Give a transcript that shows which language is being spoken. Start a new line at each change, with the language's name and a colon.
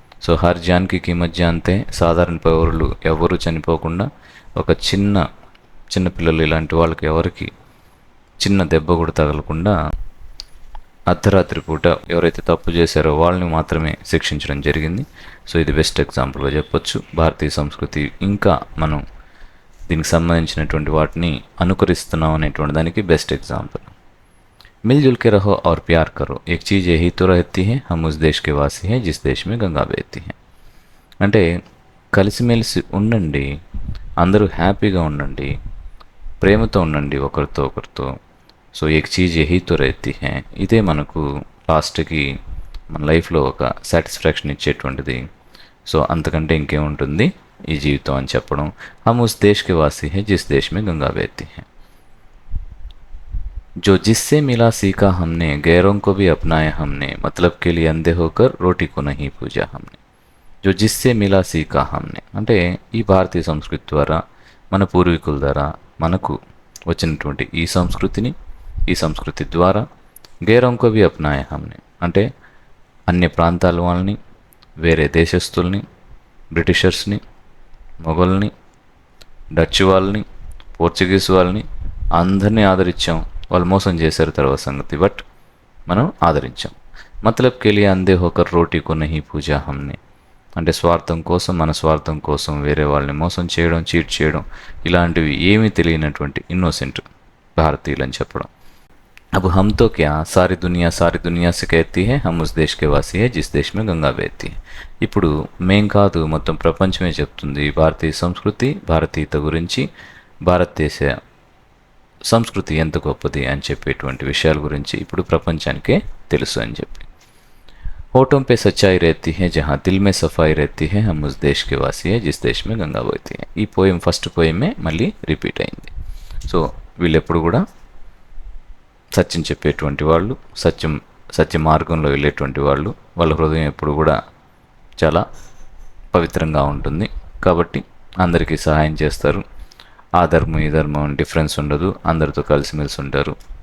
Telugu: So
Hindi: her జాన్కి కీమత్ జాన్తే,
Telugu: సాధారణ పౌరులు ఎవరు చనిపోకుండా, ఒక చిన్న పిల్లలు ఇలాంటి వాళ్ళకి ఎవరికి చిన్న దెబ్బ కూడా తగలకుండా అర్ధరాత్రి పూట ఎవరైతే తప్పు చేశారో వాళ్ళని మాత్రమే శిక్షించడం జరిగింది. సో ఇది బెస్ట్ ఎగ్జాంపుల్గా చెప్పొచ్చు. భారతీయ సంస్కృతి ఇంకా మనం దీనికి సంబంధించినటువంటి వాటిని అనుకరిస్తున్నాం అనేటువంటి దానికి బెస్ట్ ఎగ్జాంపుల్.
Hindi: मिलजुल के रहो और प्यार करो, एक चीज़ यही तो रहती है, हम उस देश के वासी हैं जिस देश में गंगा बहती है.
Telugu: అంటే కలిసిమెలిసి ఉండండి, అందరూ హ్యాపీగా ఉండండి, ప్రేమతో ఉండండి ఒకరితో ఒకరితో. సో
Hindi: ఏక్ చీజ్ యహీ తో రహతీ హై,
Telugu: ఇదే మనకు లాస్ట్కి మన లైఫ్లో ఒక సాటిస్ఫాక్షన్ ఇచ్చేటువంటిది. సో అంతకంటే ఇంకేముంటుంది ఈ జీవితం అని చెప్పడం.
Hindi: హమ్ ఉస్ దేశ్ కే వాసీ హై జిస్ దేశ్ మే గంగా బహతీ హై. जो जिससे मिला सीखा हमने, गैरों को भी अपनाया हमने, मतलब के लिए अंधे होकर रोटी को नहीं पूजा हमने. जो जिससे मिला सीखा हमने
Telugu: అంటే ఈ భారతీయ సంస్కృతి ద్వారా, మన పూర్వీకుల ద్వారా మనకు వచ్చినటువంటి ఈ సంస్కృతి ద్వారా
Hindi: గైరోं को भी अपनाया हमने
Telugu: అంటే అన్య ప్రాంతాల వాళ్ళని, వేరే దేశస్తుల్ని, బ్రిటిషర్స్ని, మొఘల్ని, డచ్ వాళ్ళని, పోర్చుగీస్ వాళ్ళని అందరినీ ఆదరించాం. వాళ్ళు మోసం చేశారు తర్వాత సంగతి, బట్ మనం ఆదరించాం.
Hindi: మతలబ్ కే లియే అంధే హోకర్ రోటీ కో నహీ పూజా హమ్నే
Telugu: అంటే స్వార్థం కోసం, మన స్వార్థం కోసం వేరే వాళ్ళని మోసం చేయడం, చీట్ చేయడం, ఇలాంటివి ఏమీ తెలియనటువంటి ఇన్నోసెంట్ భారతీయులు అని చెప్పడం.
Hindi: अब हम तो क्या, सारी दुनिया से कहती है हम उस देश के वासी है जिस देश में गंगा बहती है.
Telugu: ఇప్పుడు మేం కాదు, మొత్తం ప్రపంచమే చెప్తుంది భారతీయ సంస్కృతి, భారతీయత గురించి, భారతదేశ సంస్కృతి ఎంత గొప్పది అని చెప్పేటువంటి విషయాల గురించి ఇప్పుడు ప్రపంచానికే తెలుసు అని చెప్పి.
Hindi: होठों पे सच्चाई रहती है जहाँ दिल में सफाई रहती है, हम उस देश के वासी है जिस देश में गंगा बहती है.
Telugu: ఈ పోయం ఫస్ట్ పోయమే మళ్ళీ రిపీట్ అయింది. సో వీళ్ళు ఎప్పుడు కూడా సత్యం చెప్పేటువంటి వాళ్ళు, సత్య మార్గంలో వెళ్ళేటువంటి వాళ్ళు, వాళ్ళ హృదయం ఎప్పుడు కూడా చాలా పవిత్రంగా ఉంటుంది. కాబట్టి అందరికీ సహాయం చేస్తారు. ఆ ధర్మం ఈ ధర్మం డిఫరెన్స్ ఉండదు, అందరితో కలిసిమెలిసి ఉంటారు.